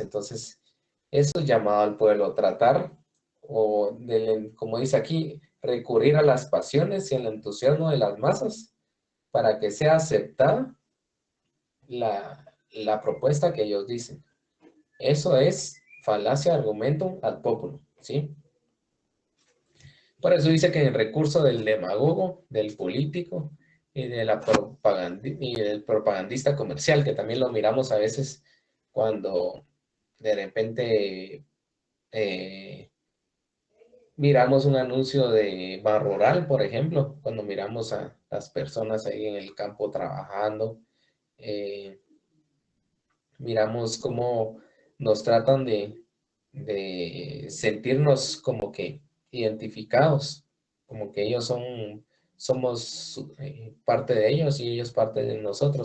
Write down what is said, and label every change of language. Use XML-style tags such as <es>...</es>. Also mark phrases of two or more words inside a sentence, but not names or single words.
<es>Entonces, eso es llamado al pueblo, tratar como dice aquí, recurrir a las pasiones y al entusiasmo de las masas para que sea aceptada la propuesta que ellos dicen. Eso es falacia</es> <la>argumentum ad populum,</la> <es>¿sí? Por eso dice que el recurso del demagogo, del político y del propagandista comercial, que también lo miramos a veces cuando de repente miramos un anuncio de Ban Rural, por ejemplo, cuando miramos a las personas ahí en el campo trabajando, miramos cómo nos tratan de sentirnos como que identificados, como que ellos somos parte de ellos y ellos parte de nosotros.</es>